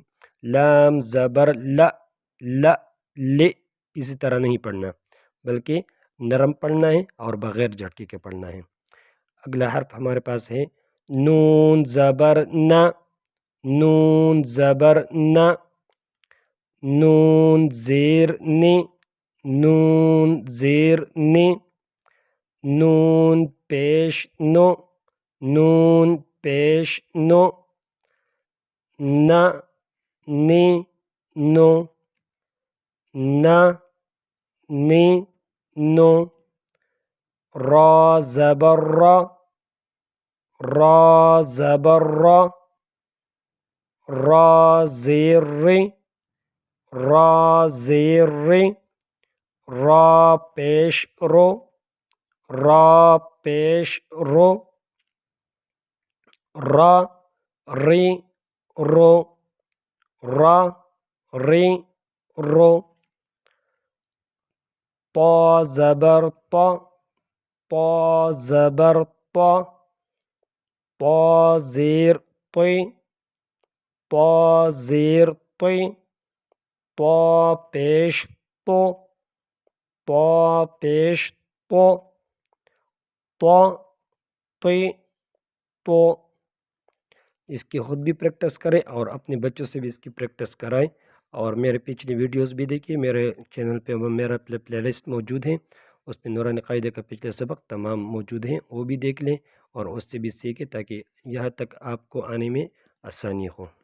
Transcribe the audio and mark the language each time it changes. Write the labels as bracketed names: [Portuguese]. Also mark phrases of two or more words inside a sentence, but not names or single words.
[Urdu] لام زبر لا، لا لے، اسی طرح نہیں پڑھنا، بلکہ نرم پڑھنا ہے اور بغیر جھٹکے کے پڑھنا ہے۔ اگلا حرف ہمارے پاس ہے نون زبر نا، نون زبر نا، نون زیر نی، نون زیر نی، نون پیش نو، نون پیش نو، نا نی نو، نا نی نو۔ را زبر را، را زبر را، را زیر ری، را زیر ری، را پیش رو، را پیش رو، را ری رو، را ری رو۔ طا زبر طا، طا زبر طا، طا زیر طی، طا زیر طی، طا پیش تو، طا پیش تو، طا طی تو۔ اس کی خود بھی پریکٹس کریں اور اپنے بچوں سے بھی اس کی پریکٹس کرائیں، اور میرے پچھلی ویڈیوز بھی دیکھیے، میرے چینل پہ میرا پلے لسٹ موجود ہے، اس پہ نورانی قاعدہ کا پچھلے سبق تمام موجود ہیں، وہ بھی دیکھ لیں اور اس سے بھی سیکھیں تاکہ یہاں تک آپ کو آنے میں آسانی ہو۔